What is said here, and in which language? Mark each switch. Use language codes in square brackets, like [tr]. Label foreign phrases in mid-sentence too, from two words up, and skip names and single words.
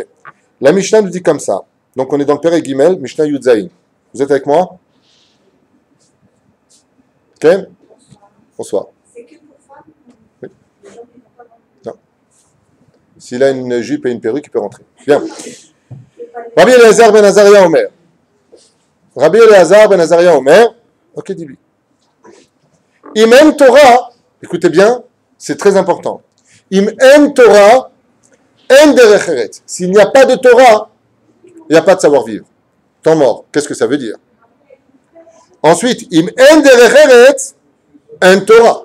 [fr] La Mishnah nous dit comme ça. Donc, on est dans le [he] פרק גימל, משנה י"ז. [fr] Vous êtes avec moi? Ok? Bonsoir. C'est que pour femmes? Oui. Les gens qui n'ont pas Non. S'il a une jupe et une perruque, il peut rentrer. Bien. Rabbi Eliezer ben Azaria Omer. Rabbi Eliezer ben Azaria Omer. Ok, dis-lui. [he] אם אין תורה, [fr] écoutez bien, c'est très important. [he] אם אין תורה, אין דרך ארץ. [fr] S'il n'y a pas de Torah, il n'y a pas de savoir-vivre. Temps mort. Qu'est-ce que ça veut dire? Ensuite, [he] אם אין דרך ארץ, אין תורה.